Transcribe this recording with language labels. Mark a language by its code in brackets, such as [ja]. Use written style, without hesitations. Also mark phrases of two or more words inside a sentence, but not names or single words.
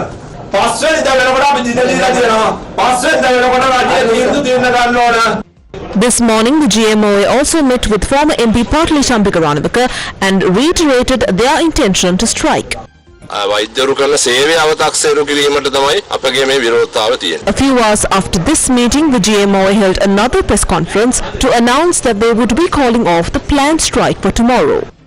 [si] පස්වෙනි දා වෙනකොට අපි දිනදීලා තියෙනවා. පස්වෙනි දා වෙනකොට රජයේ තීන්දුව తీරන ගන්න ඕන. [en] This morning, the GMOA also met with former MP Partli Champika Ranavika and reiterated their intention to strike. A few hours after this meeting, the GMOA held another press conference to announce that they would be calling off the planned strike for tomorrow.